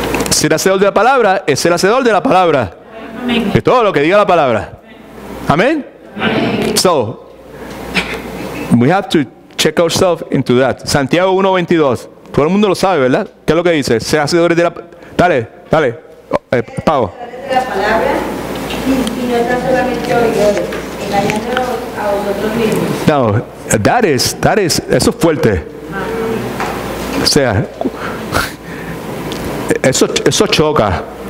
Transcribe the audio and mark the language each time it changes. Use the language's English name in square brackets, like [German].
[Spanish] Ser hacedor de la palabra es ser hacedor de la palabra. Amén. De todo lo que diga la palabra. Amén. [English] So, we have to check ourselves into that. [Spanish] Santiago 1:22. Todo el mundo lo sabe, ¿verdad? ¿Qué es lo que dice? Ser hacedores de la palabra. Dale, Pau. De la palabra y no tan solamente oidores, engañándonos a vosotros mismos. No, eso es fuerte. O sea, eso choca.